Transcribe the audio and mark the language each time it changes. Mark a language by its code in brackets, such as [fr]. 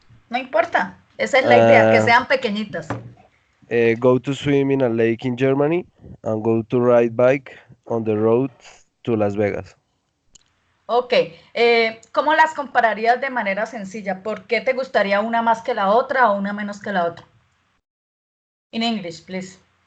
[es] No importa, esa es la idea, que sean pequeñitas. [en] Go to swim in a lake in Germany and go to ride bike on the road to Las Vegas. [es] Ok, ¿cómo las compararías de manera sencilla? ¿Por qué te gustaría una más que la otra o una menos que la otra? [en] In English, please.